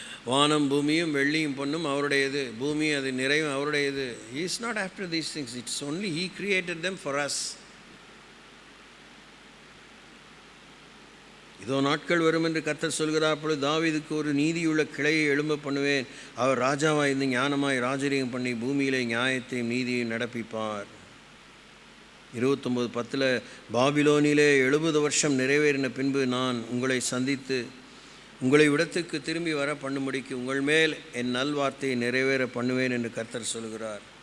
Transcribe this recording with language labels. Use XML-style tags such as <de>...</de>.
<ta>வானம் பூமியும் வெள்ளியும் பொண்ணும் அவருடையது, பூமி அது நிறைவும் அவருடையது.</ta> <en>He is not after these things. It's only He created them for us.</en> <ta>இதோ நாட்கள் வரும் என்று கர்த்தர் சொல்கிறார், அப்பொழுது தாவீதுக்கு ஒரு நீதியுள்ள கிளையை எழும்ப பண்ணுவேன். அவர் ராஜாவாய் இருந்து ஞானமாய் ராஜரீகம் பண்ணி பூமியிலே நியாயத்தையும் நீதியையும் நடப்பிப்பார். 29:10 பாபிலோனிலே 70 வருஷம் நிறைவேறின பின்பு நான் உங்களை சந்தித்து உங்களை விடத்துக்கு திரும்பி வர பண்ணும்படிக்கு உங்கள் மேல் என் நல்வார்த்தையை நிறைவேற பண்ணுவேன் என்று கர்த்தர் சொல்கிறார்.</ta>